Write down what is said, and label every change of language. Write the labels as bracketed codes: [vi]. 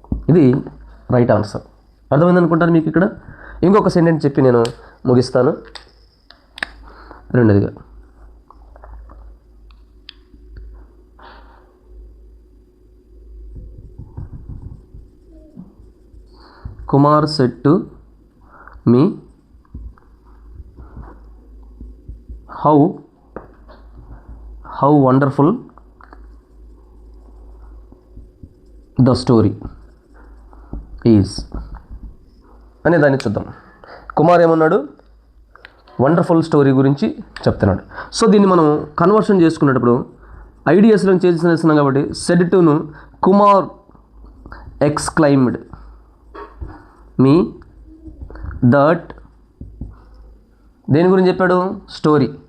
[te] ఇది right answer. అర్థమైంది అనుకుంటాను మీకు. ఇక్కడ ఇంకొక సెంటెన్స్ చెప్పి నేను ముగిస్తాను. [en] రెండోదిగా, Kumar said to me, how wonderful the story is [te] అనే దాన్ని చూద్దాం. కుమార్ ఏమన్నాడు, వండర్ఫుల్ స్టోరీ గురించి చెప్తున్నాడు. సో దీన్ని మనం కన్వర్షన్ చేసుకునేటప్పుడు ఐడియాస్లో చేస్తున్నాం కాబట్టి said టును Kumar exclaimed మీ that, దేని గురించి చెప్పాడు, స్టోరీ.